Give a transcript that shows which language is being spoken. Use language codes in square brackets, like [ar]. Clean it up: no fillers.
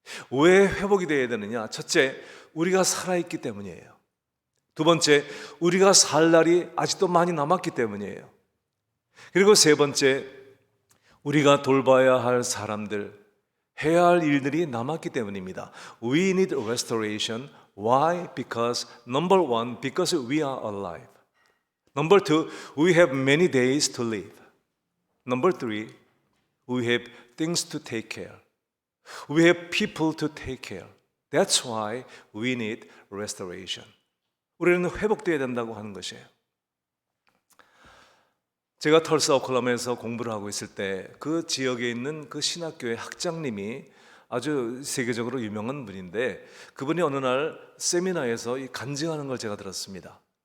[ko] 왜 회복이 되어야 되느냐? 첫째, 우리가 살아있기 때문이에요. 두 번째, 우리가 살 날이 아직도 많이 남았기 때문이에요. 그리고 세 번째, 우리가 돌봐야 할 사람들, 해야 할 일들이 남았기 때문입니다. [en] We need restoration. Why? Because number one, because we are alive. Number two, we have many days to live. Number three, we have things to take care. We have people to take care. That's why we need restoration. [ko] 우리는 회복되어야 된다고 하는 것이에요. 제가 털스 오클라호마에서 공부를 하고 있을 때 그 지역에 있는 그 신학교의 학장님이 아주 세계적으로 유명한 분인데, 그분이 어느 날 세미나에서 간증하는 걸 제가 들었습니다.